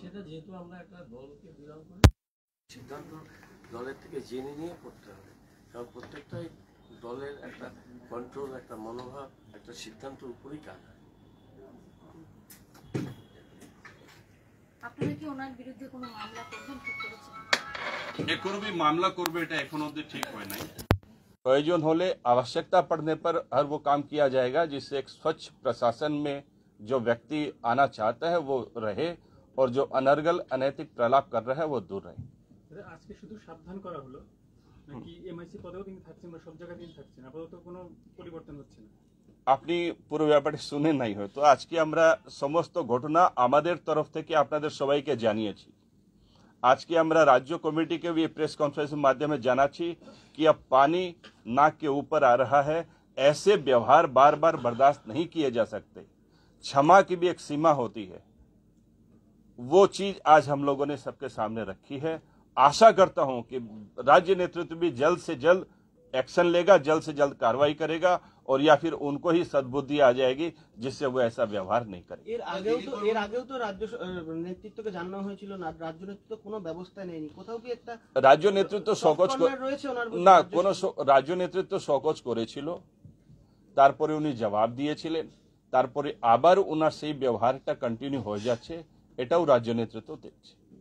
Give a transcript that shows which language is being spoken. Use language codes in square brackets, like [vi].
[bn] সেটা যেহেতু আমরা একটা দলকে বিলং করি, সিদ্ধান্ত দলের থেকে জেনে নিয়ে করতে হবে, কারণ প্রত্যেকটাই দলের একটা কন্ট্রোল, একটা মনোভাব, একটা সিদ্ধান্তের উপরেই কাজ হয়। আপনারা কি ওনার বিরুদ্ধে কোনো মামলা করবেন ঠিক করেছেন? এখনো भी मामला করবে, এটা এখনো অবধি ঠিক হয় নাই। [hi] प्रयोजन होले आवश्यकता पड़ने पर हर वो काम किया जाएगा जिससे एक स्वच्छ प्रशासन में जो व्यक्ति आना चाहता है वो रहे और जो अनर्गल अनैतिक प्रलाप कर रहा है वो दूर रहे। [bn] আজকে শুধু সাবধান করা হলো নাকি এমআইসি পদেও তিনি থাকছেন বা সব জায়গায় তিনি থাকছেন, আপাতত কোনো পরিবর্তন হচ্ছে না? আপনি পুরো ব্যাপারটি শুনে নাই হয়তো। আজকে আমরা সমস্ত ঘটনা আমাদের তরফ থেকে আপনাদের সবাইকে জানিয়েছি। আজকে আমরা রাজ্য কমিটিকে [hi] भी प्रेस कॉन्फ्रेंस के माध्यम से जानाची कि अब पानी नाक के ऊपर आ रहा है, ऐसे व्यवहार बार बार बर्दाश्त नहीं किए जा सकते। क्षमा की भी एक सीमा होती है, वो चीज आज हम लोगों ने सबके सामने रखी है। आशा करता हूं कि राज्य नेतृत्व भी जल्द से जल्द एक्शन लेगा, जल्द से जल्द कार्रवाई करेगा और या फिर उनको ही सद्बुद्धि आ जाएगी जिससे वो ऐसा व्यवहार नहीं करे। [bn] এর আগেও তো রাজ্য নেতৃত্বকে জানানো হয়েছিল না, রাজ্য নেতৃত্ব কোনো ব্যবস্থা নেয়নি। কোথাও কি একটা রাজ্য নেতৃত্ব সকোচ রয়েছে ওনার না, কোন রাজ্য নেতৃত্ব সকোচ করেছিল, তারপরে উনি জবাব দিয়েছিলেন, তারপরে আবার ওনার সেই ব্যবহারটা কন্টিনিউ হয়ে যাচ্ছে, এটাও রাজ্য নেতৃত্ব দেখছে।